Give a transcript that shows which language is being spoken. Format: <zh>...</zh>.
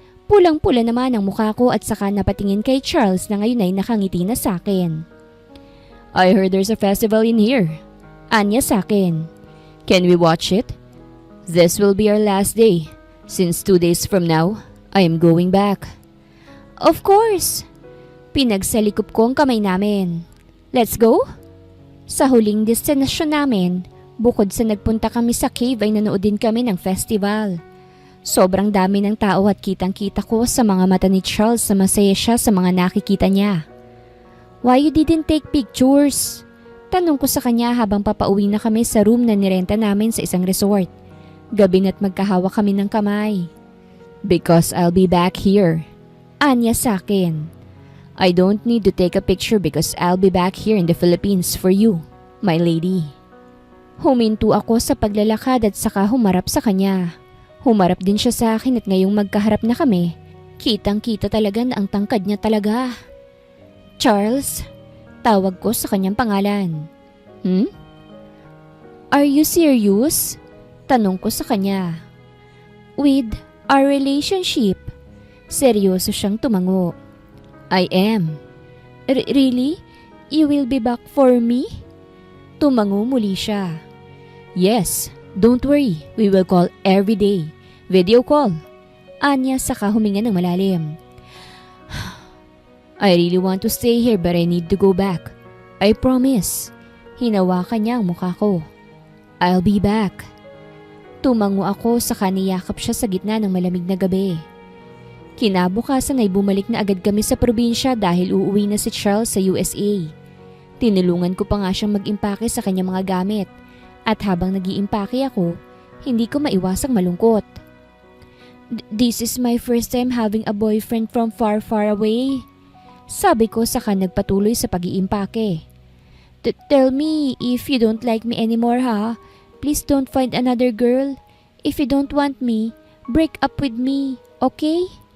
<tl>Pulang-pula naman ang mukha ko at saka napatingin kay Charles na ngayon ay nakangiti na sa akin.</tl> <en>I heard there's a festival in here.</en> <tl>Anya sa akin.</tl> <en>Can we watch it? This will be our last day. Since 2 days from now, I am going back. Of course.</en> <tl>Pinagsalikup ko ang kamay namin.</tl> <en>Let's go?</en> <tl>Sa huling destinasyon namin, bukod sa nagpunta kami sa cave ay nanood din kami ng festival. Sobrang dami ng tao at kitang-kita ko sa mga mata ni Charles na masaya siya sa mga nakikita niya.</tl> <en>Why you didn't take pictures?</en> <tl>Tanong ko sa kanya habang papauwi na kami sa room na nirenta namin sa isang resort. Gabi na't magkahawak kami ng kamay.</tl> <en>Because I'll be back here.</en> <tl>Anya sa akin.</tl> <en>I don't need to take a picture because I'll be back here in the Philippines for you, my lady.</en> <tl>Huminto ako sa paglalakad at saka humarap sa kanya. Humarap din siya sa akin at ngayong magkaharap na kami, kitang-kita talaga na ang tangkad niya talaga. Charles, tawag ko sa kanyang pangalan.</tl> <en>Are you serious?</en> <tl>Tanong ko sa kanya.</tl> <en>With our relationship?</en> <tl>Seryoso siyang tumango.</tl> <en>I am. Really? You will be back for me?</en> <tl>Tumango muli siya.</tl> <en>Yes, don't worry. We will call every day. Video call.</en> <tl>Anya saka huminga ng malalim.</tl> <en>I really want to stay here but I need to go back. I promise.</en> <tl>Hinawakan niya ang mukha ko.</tl> <en>I'll be back.</en> <tl>Tumango ako saka niyakap siya sa gitna ng malamig na gabi. Kinabukasan ay bumalik na agad kami sa probinsya dahil uuwi na si Charles sa USA. Tinulungan ko pa nga siyang mag-impake sa kanyang mga gamit at habang nag-iimpake ako, hindi ko maiwasang malungkot.</tl> <en>This is my first time having a boyfriend from far, far away.</en> <tl>Sabi ko saka nagpatuloy sa pag-iimpake.</tl> <en>Tell me if you don't like me anymore ha. Please don't find another girl. If you don't want me, break up with me, okay?</en>